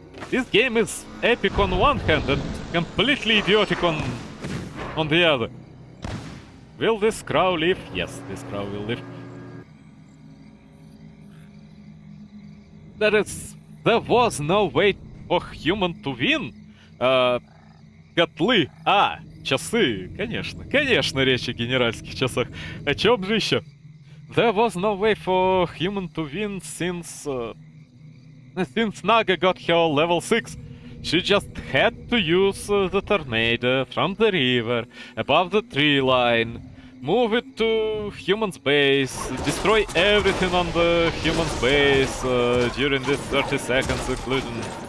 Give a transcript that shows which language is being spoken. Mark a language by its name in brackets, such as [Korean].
[English] This game is epic on one hand and completely idiotic on the other. Will this crow live? Yes, this crow will live. There was no way for human to win. [Russian] Котлы. Часы. Конечно, речь о генеральских часах. О чем же еще? [English] There was no way for human to win since Naga got her level 6. She just had to use the tornado from the river, above the tree line, move it to human's base, destroy everything on the human's base during these 30 seconds, including